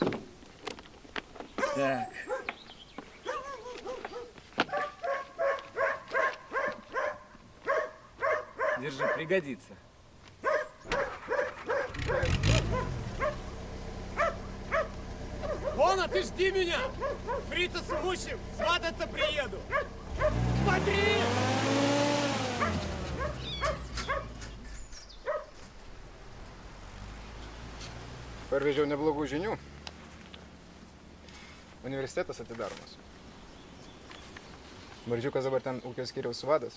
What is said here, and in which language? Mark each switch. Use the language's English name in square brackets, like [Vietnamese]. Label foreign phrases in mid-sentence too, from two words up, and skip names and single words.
[Russian] Так. Держи, пригодится. Вона, ты жди меня! Фрица с Мучем свататься приеду! Смотри! [Lithuanian] Parvežiau neblogų žinių. Universitetas atidaromas. Maržiukas dabar ten ūkio skyriaus vadas.